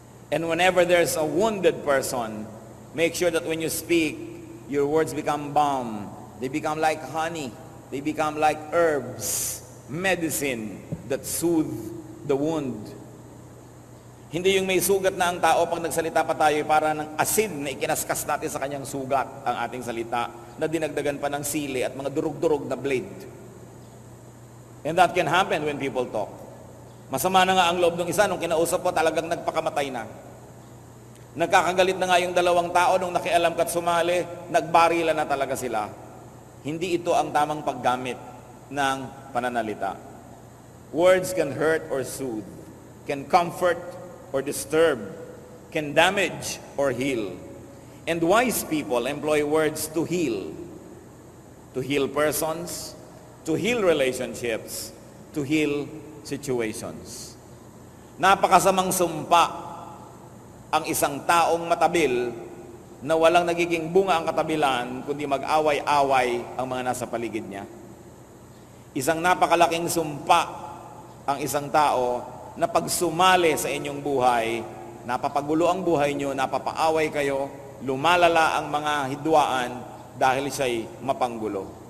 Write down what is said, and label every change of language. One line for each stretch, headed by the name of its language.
English: And whenever there's a wounded person, make sure that when you speak, your words become balm. They become like honey. They become like herbs, medicine that soothe the wound.
Filipino: Hindi yung may sugat na ang tao pag nagsalita pa tayo para ng asin na ikinaskas natin sa kanyang sugat ang ating salita na dinagdagan pa ng sili at mga durug-durug na blade.
English: And that can happen when people talk.
Filipino: Masama na nga ang loob ng isa nung kinausap po talagang nagpakamatay na. Nagkakagalit na nga yung dalawang tao nung nakialam ka't sumali, nagbarila na talaga sila. Hindi ito ang tamang paggamit ng pananalita.
English: Words can hurt or soothe, can comfort or disturb, can damage or heal. And wise people employ words to heal persons, to heal relationships, to heal situations.
Filipino: Napakasamang sumpa ang isang taong matabil na walang nagiging bunga ang katabilan kundi mag-away-away ang mga nasa paligid niya. Isang napakalaking sumpa ang isang tao na pag sumali sa inyong buhay, napapagulo ang buhay nyo, napapaaway kayo, lumalala ang mga hidwaan dahil siya'y mapanggulo.